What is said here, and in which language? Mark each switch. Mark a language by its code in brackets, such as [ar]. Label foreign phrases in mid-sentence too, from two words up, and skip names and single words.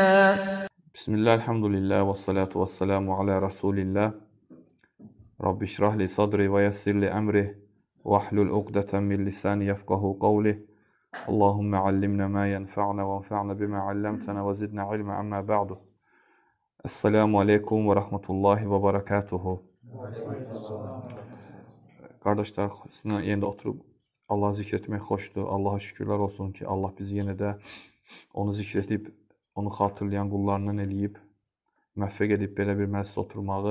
[ar] بسم الله الحمد لله والصلاة والسلام على رسول الله رب اشرح لي صدري ويسر لي أمري واحلل عقدة من لساني يفقهوا قولي اللهم علمنا ما ينفعنا وانفعنا بما علمتنا وزدنا علما أما بعد. السلام عليكم ورحمة الله وبركاته. [az] Qardaşlar, sizinlə yenə də oturub Allahı zikr etmək xoşdur. Allaha şükürlər olsun ki, Allah bizi yenə də onu zikr edib, onu xatırlayan qullarından eləyib, müvəffəq edib belə bir məclisdə oturmağı.